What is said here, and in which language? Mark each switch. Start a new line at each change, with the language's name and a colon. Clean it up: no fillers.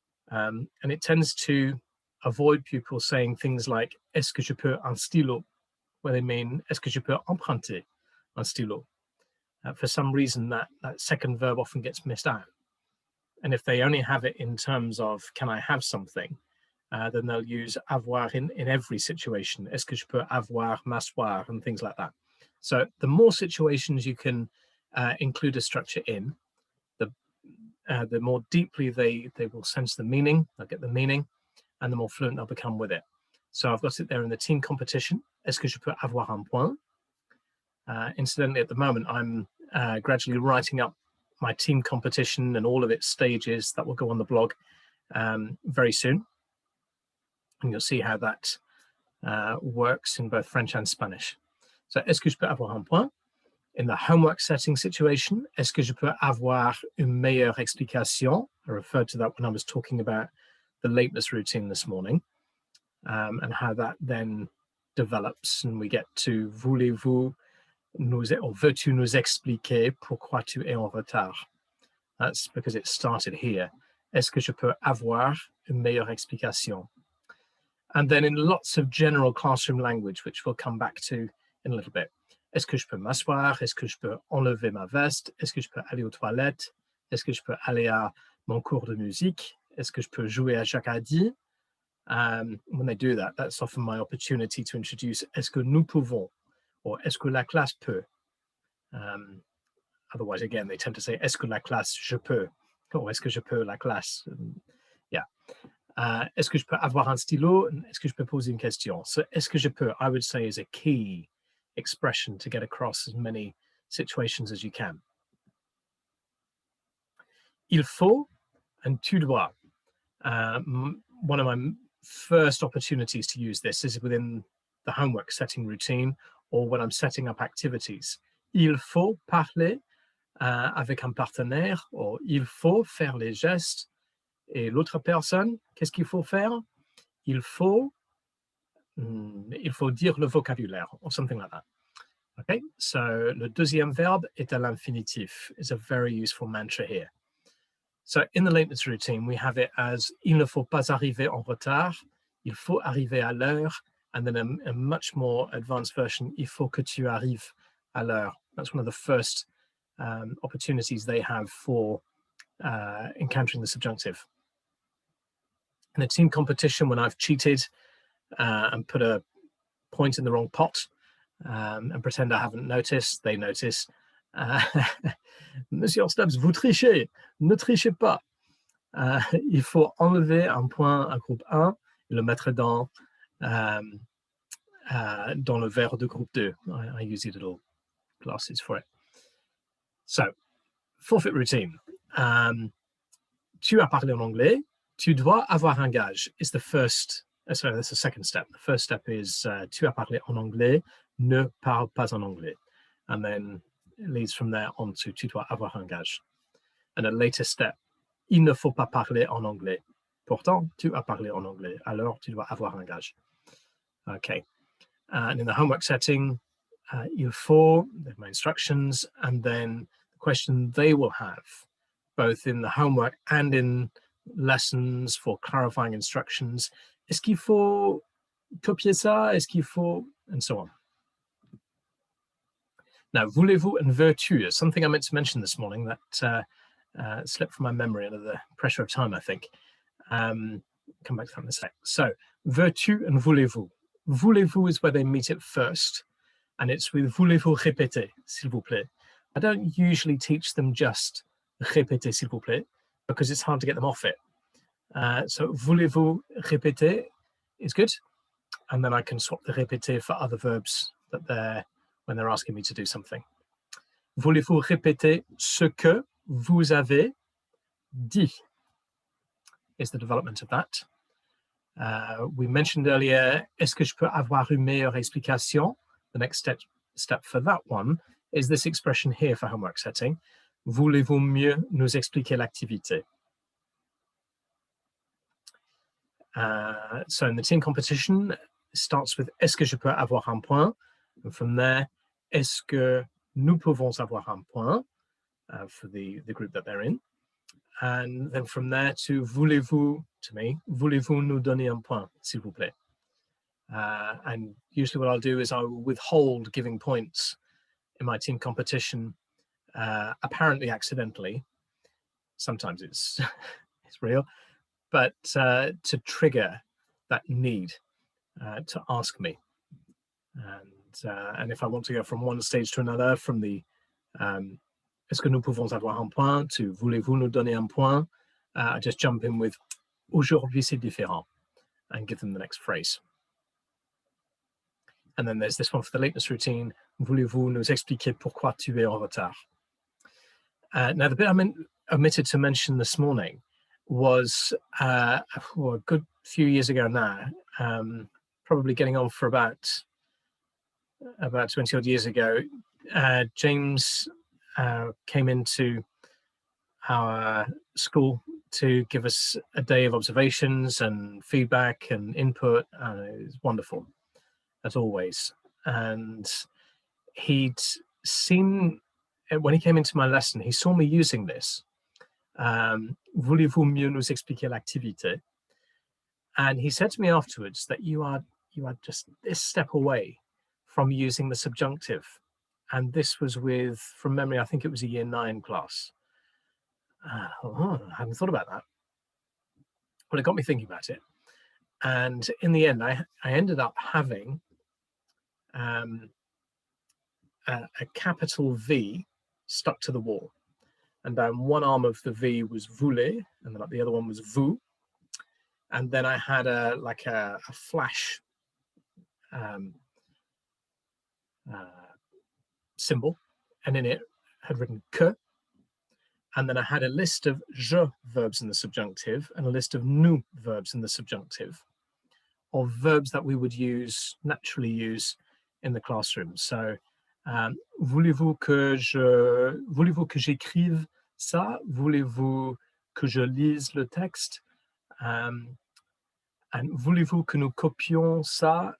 English: And it tends to avoid pupils saying things like
French: est-ce que je peux un stylo,
English: where they mean
French: est-ce que je peux emprunter un stylo.
English: For some reason, that second verb often gets missed out. And if they only have it in terms of can I have something, then they'll use avoir in every situation.
French: Est-ce que je peux avoir, m'asseoir, and things like that.
English: So the more situations you can include a structure in, the more deeply they will sense the meaning, they'll get the meaning, and the more fluent they'll become with it. So I've got it there in the team competition.
French: Est-ce que je peux avoir un point?
English: Incidentally, at the moment, I'm gradually writing up my team competition and all of its stages that will go on the blog very soon. And you'll see how that works in both French and Spanish.
French: So, est-ce que je peux avoir un point?
English: In the homework setting situation,
French: est-ce que je peux avoir une meilleure explication?
English: I referred to that when I was talking about the lateness routine this morning, and how that then develops, and we get to voulez-vous or
French: veux-tu nous expliquer pourquoi tu es en retard?
English: That's because it started here.
French: Est-ce que je peux avoir une meilleure explication?
English: And then in lots of general classroom language, which we'll come back to in a little bit.
French: Est-ce que je peux m'asseoir? Est-ce que je peux enlever ma veste? Est-ce que je peux aller aux toilettes? Est-ce que je peux aller à mon cours de musique? Est-ce que je peux jouer à Jacadi?
English: When they do that, that's often my opportunity to introduce
French: est-ce que nous pouvons,
English: or
French: est-ce que la classe peut.
English: Otherwise, again, they tend to say
French: est-ce que la classe je peux, or est-ce que je peux la classe. Yeah. Est-ce que je peux avoir un stylo? Est-ce que je peux poser une question?
English: So
French: est-ce que je peux,
English: I would say, is a key expression to get across as many situations as you can. Il faut and tu dois. One of my first opportunities to use this is within the homework setting routine or when I'm setting up activities.
French: Il faut parler avec un partenaire, or il faut faire les gestes. Et l'autre personne, qu'est-ce qu'il faut faire? Il faut dire le vocabulaire,
English: or something like that. Okay, so
French: le deuxième verbe est à l'infinitif.
English: Is a very useful mantra here. So in the lateness routine, we have it as
French: il ne faut pas arriver en retard, il faut arriver à l'heure,
English: and then a much more advanced version,
French: il faut que tu arrives à l'heure.
English: That's one of the first opportunities they have for encountering the subjunctive. In a team competition, when I've cheated and put a point in the wrong pot and pretend I haven't noticed, they notice.
French: Monsieur Stubbs, vous trichez, ne trichez pas. Il faut enlever un point à groupe 1 et le mettre dans le verre de groupe 2.
English: I use the little glasses for it. So, forfeit routine.
French: Tu as parlé en anglais. Tu dois avoir un gage
English: is the first, sorry, that's the second step. The first step is
French: tu as parlé en anglais, ne parle pas en anglais.
English: And then it leads from there on to
French: tu dois avoir un gage. And a later step, il ne faut pas parler en anglais. Pourtant, tu as parlé en anglais. Alors, tu dois avoir un gage.
English: Okay. And in the homework setting, il faut, my instructions, and then the question they will have, both in the homework and in lessons for clarifying instructions.
French: Est-ce qu'il faut copier ça? Est-ce qu'il faut,
English: and so on. Now, voulez-vous and veux-tu is something I meant to mention this morning that slipped from my memory under the pressure of time, I think. Come back to that in a sec. So, veux-tu and voulez-vous. Voulez-vous is where they meet it first, and it's with
French: voulez-vous répéter, s'il vous plaît.
English: I don't usually teach them just
French: répéter, s'il vous plaît,
English: because it's hard to get them off it. So,
French: voulez-vous répéter
English: is good, and then I can swap the répéter for other verbs that when they're asking me to do something.
French: Voulez-vous répéter ce que vous avez dit?
English: Is the development of that. We mentioned earlier,
French: est-ce que je peux avoir une meilleure explication?
English: The next step for that one is this expression here for homework setting.
French: Voulez-vous mieux nous expliquer l'activité?
English: So in the team competition, it starts with
French: est-ce que je peux avoir un point?
English: And from there,
French: est-ce que nous pouvons avoir un point
English: for the group that they're in? And then from there to
French: voulez-vous,
English: to me,
French: voulez-vous nous donner un point, s'il vous plaît?
English: And usually what I'll do is I will withhold giving points in my team competition, apparently accidentally. Sometimes it's real, but to trigger that need to ask me. And if I want to go from one stage to another, from the
French: est-ce que nous pouvons avoir un point
English: to
French: voulez-vous nous donner un point,
English: I just jump in with
French: aujourd'hui c'est différent
English: and give them the next phrase. And then there's this one for the lateness routine.
French: Voulez-vous nous expliquer pourquoi tu es en retard?
English: Now, the bit I omitted to mention this morning was a good few years ago now, probably getting on for about 20 odd years ago. James came into our school to give us a day of observations and feedback and input, and it was wonderful, as always. And he'd seen, when he came into my lesson, he saw me using this. Voulez-vous mieux nous expliquer l'activité? And he said to me afterwards that you are just this step away from using the subjunctive. And this was with, from memory, I think it was a year 9 class. I hadn't thought about that. Well, it got me thinking about it. And in the end, I ended up having a capital V stuck to the wall. And down one arm of the V was voulez, and then the other one was vous. And then I had a flash symbol, and in it had written que. And then I had a list of je verbs in the subjunctive and a list of nous verbs in the subjunctive, of verbs that we would naturally use in the classroom.
French: So, voulez-vous que j'écrive ça? Voulez-vous que je lise le texte?
English: And
French: voulez-vous que nous copions ça?